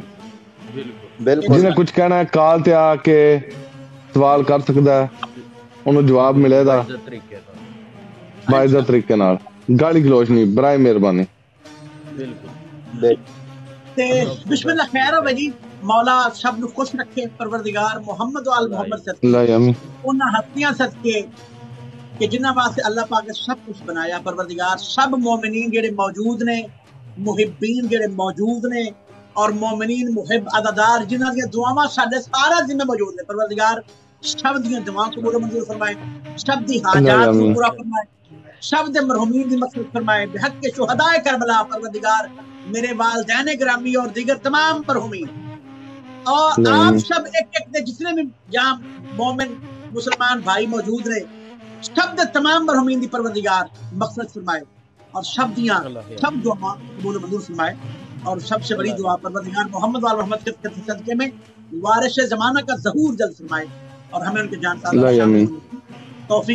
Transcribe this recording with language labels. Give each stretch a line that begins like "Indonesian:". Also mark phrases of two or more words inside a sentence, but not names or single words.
Urdu: बिल्कुल, جنہیں کچھ کہنا ہے کال تے آکے سوال کر سکتا ہے، انہیں جواب ملے گا باعزت طریقے نال، گالی گلوچ نہیں، برائے مہربانی. بسم اللہ، خیر ہو بھائی جی.
Punjabi: مولا سب نو خوش رکھے پروردگار محمد و آل محمد صدقے اللہ آمین انہاں ہستیاں صدقے کہ جنہاں واسطے اللہ پاک نے سب کچھ بنایا پروردگار سب مومنین جڑے موجود نے محبین جڑے موجود نے اور مومنین محب عزادار جنہاں دی دعاواں ساڈے سارا ذمہ موجود نے پروردگار سب دیاں دعاواں قبول و منظور فرمائے سب دی حاجات کو پورا فرمائے سب دے مرحومین دی مغفرت فرمائے بحق کے شہداء کربلا پروردگار میرے والدین گرامی اور دیگر تمام مرحومین اور آپ سب ایک ایک دے جتنے بھی جہاں مومن مسلمان بھائی موجود رہے سب دے تمام مرحومین دی پروردگار مغفرت فرمائے اور سب دیاں سب دعا قبول و منظور فرمائے اور
Urdu: سب سے بڑی دعا پروردگار محمد وآل محمد کے صدقے میں وارث زمانہ کا ظہور جلد فرمائے اور ہمیں ان کے جان توفیق